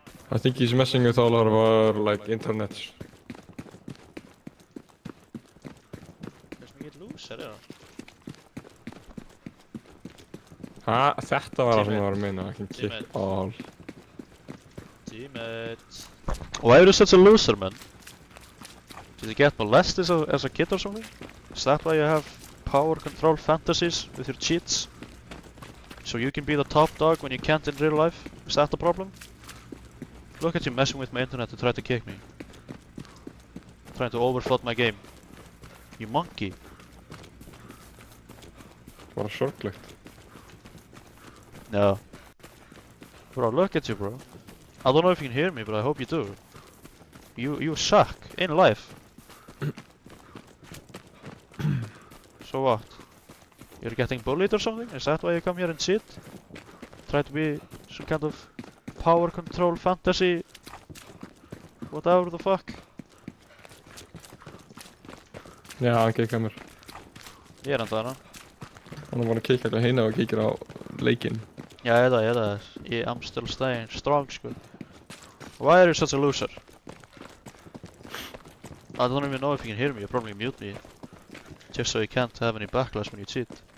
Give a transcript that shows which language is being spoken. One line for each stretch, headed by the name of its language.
English: I think he's messing with all of our like internets.
Icelandic: Hversu mikið loser er hann? Ha, þetta var það sem
English: Teammate.
Icelandic: ég var að meina.
English: I can kick Teammate. all. Teammate. Why are you such a loser, man? Did you get molested as a kid or something? Is that why you have power control fantasies with your cheats? So you can be the top dog when you can't in real life? Is that the problem? Look at you messing with my internet to try to kick me. Trying to overflood my game. You monkey.
Icelandic: Bara sorglegt.
English: No. Bro, look at you, bro. I don't know if you can hear me, but I hope you do. You suck in life. So what? You're getting bullied or something? Is that why you come here and cheat? Try to be some kind of power control fantasy? Whatever the fuck?
Icelandic: Já, hann kikkaði mér. Ég er enda hana. Hann er bara að kikka hérna og kíkir á leikinn. Já, ég veit það.
English: I'm still staying strong, sko. Why are you such a loser? I don't even know if you can hear me. You probably mute me. Just so you can't have any backlash when you cheat.